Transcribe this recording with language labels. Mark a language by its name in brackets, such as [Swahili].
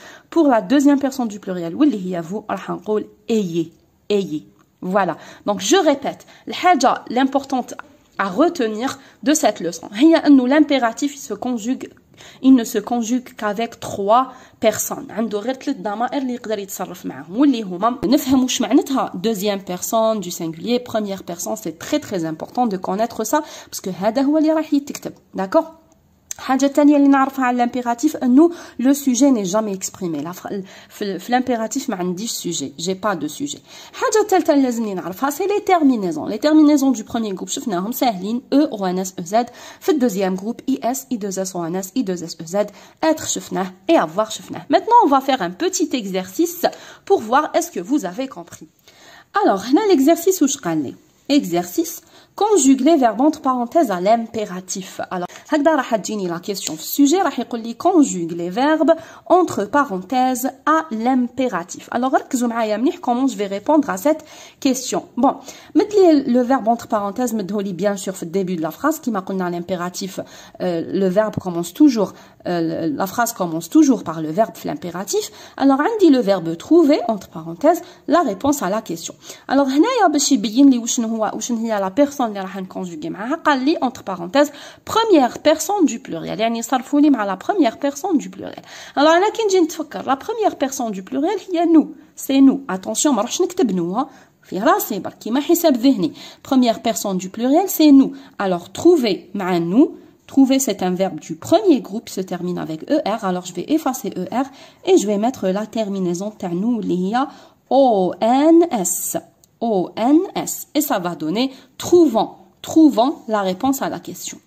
[French] Pour la deuxième personne du pluriel [Arabic] واللي هي [French] vous [Arabic] راح نقول [French] ayez. Voilà. Donc je répète, l'importante à retenir de cette leçon, [Arabic] هي انه [French] l'impératif il ne se conjugue qu'avec trois personnes. [Arabic] عنده غير 3 ضمائر اللي يقدر يتصرف معهم واللي هما نفهم واش معناتها [French] deuxième personne du singulier, première personne. C'est très important de connaître ça parce que [Arabic] هذا هو اللي راح يتكتب. [French] D'accord. [Arabic] حاجة تانية اللي نعرفها على l'impératif انه [French] le sujet n'est jamais exprimé. في l'impératif [Arabic] ما عنديش [French] sujet, j'ai pas de sujet. [Arabic] حاجة تالتة اللي لازمني نعرفها [French] c'est les terminaisons. Les terminaisons du premier groupe [Arabic] شفناهم ساهلين [French] e, ons, ez. في le deuxième groupe is, i2s ons, i2s ez. Être [Arabic] شفناه [French] et avoir شفناه. Maintenant on va faire un petit exercice pour voir est-ce que vous avez compris. Alors هنا l'exercice [Arabic] واش قال لي. [French] Exercice conjugue les verbes entre parenthèses à l'impératif. Alors [Arabic] هكذا راح تجيني [French] la question [Arabic] في السوجي راح يقول لي [French] conjugue les verbes entre parenthèses à l'impératif. Alors [Arabic] ركزوا معايا مليح [French] comment je vais répondre à cette question. Bon, مثل le verbe entre parenthèses [Arabic] مدهولي [French] bien sûr في le début de la phrase [Arabic] كما قلنا [French] l'impératif le verbe commence toujours la phrase commence toujours par le verbe في l'impératif. Alors عندي le verbe trouver entre parenthèses la réponse à la question. Alors [Arabic] هنايا باش يبين لي واش هي [French] la personne [Arabic] اللي راح نكونجوغي معاها قال لي [French] entre parenthèses première personne du pluriel [Arabic] يعني صرفوا لي مع [French] la première personne du pluriel. Alors [Arabic] انا كي نجي نتفكر [French] la première personne du pluriel [Arabic] هي [French] nous, c'est nous. [Arabic] Attention ما نروحش نكتب nous في راسي برك كيما حساب ذهني. [French] Première personne du pluriel c'est nous. Alors trouver [Arabic] مع [French] nous. Trouver, c'est un verbe du premier groupe qui se termine avec ER. Alors, je vais effacer ER et je vais mettre la terminaison [Arabic] ternou liya [French] ONS. ONS. Et ça va donner trouvant la réponse à la question.